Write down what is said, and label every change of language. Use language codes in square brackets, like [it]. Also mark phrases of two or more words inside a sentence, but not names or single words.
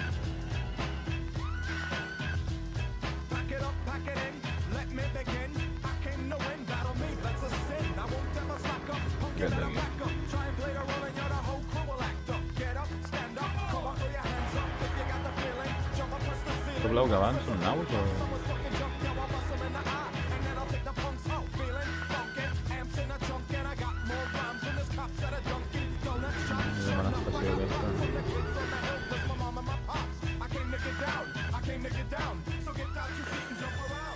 [en] Pack it up, pack it in, let me begin. I came to win, battle me, that's a sin. I won't ever slack up, punk you better back up. Try and play the role and you're the whole crew will act up. Get up, stand up, come on, throw your hands up. If you got the feeling, jump up, press the ceiling. [ca] Sabeu que abans són naus o...? [en] Someone's fucking jump, yeah, I'll bust 'em in the eye. And then I'll take the punks out, feeling funky. Amps in a trunk and I got more rhymes than this cops at a junkie. Donut shop, [ca] Anem a l'estació aquesta. [en] from the kids on the hill with my mom and my pops. I came to get down, I came to get down. So get out your seat and jump around.